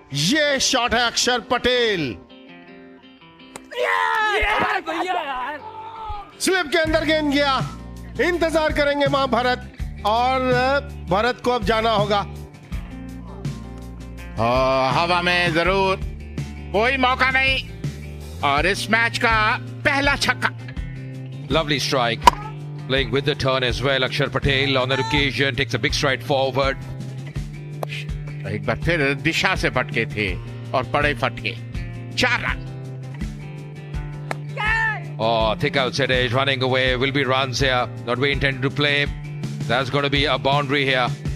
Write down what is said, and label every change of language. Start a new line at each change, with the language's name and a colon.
Hindi: ये शॉट है अक्षर पटेल, स्लिप के अंदर गेंद गया। इंतजार करेंगे वहां भरत, और भरत को अब जाना होगा। हवा में जरूर, कोई मौका नहीं, और इस मैच का पहला छक्का।
English: Lovely strike, playing with the turn as well. Akshar Patel on that occasion takes a big stride forward.
Hindi: एक बार फिर दिशा से भटके थे और पड़े फटके। 4 run.
English: Oh, thick outside edge, running away, will be runs here. Not we intended to play. That's going to be a boundary here.